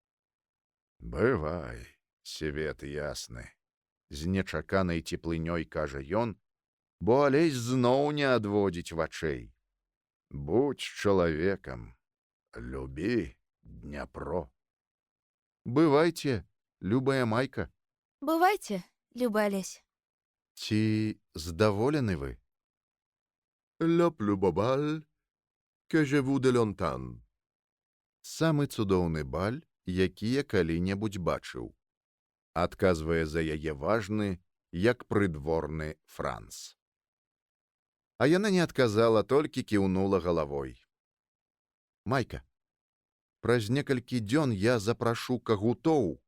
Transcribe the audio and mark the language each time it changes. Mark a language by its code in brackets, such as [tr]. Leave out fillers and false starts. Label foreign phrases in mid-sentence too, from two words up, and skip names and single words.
[be] Бывай, свет ясны, з нечаканай цеплынёй кажа ён, бо Алесь зноў не адводзіць вачэй. Будь чалавекам, любі Дняпро. Бывайце, любая Майка. Бывайце, любы Алесь. Ці здаволены вы? [fr] Le plus beau bal que je vous de longtemps. [be] Самы цудоўны баль, які я калі-небудзь бачыў. Адказвае за яе важны, як прыдворны Франц. А яна не адказала, толькі кіўнула галавой. Майка, праз некалькі дзён я запрашу кагутоў.